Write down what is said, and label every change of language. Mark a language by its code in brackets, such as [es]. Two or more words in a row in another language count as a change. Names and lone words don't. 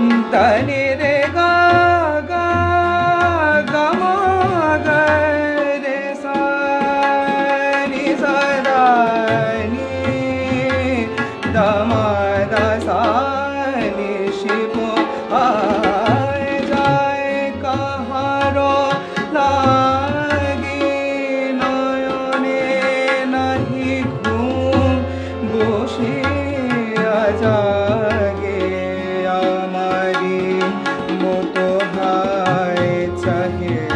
[hi] धनि रे गा गा गा मा गा रे सा नि सा दा नि दा मा दा सा नि शि पो आए जाए काहारो [bn] লাগি নয়নে নাহি ঘুম বসিয়া জাগে আমারি মতো হায় চাহে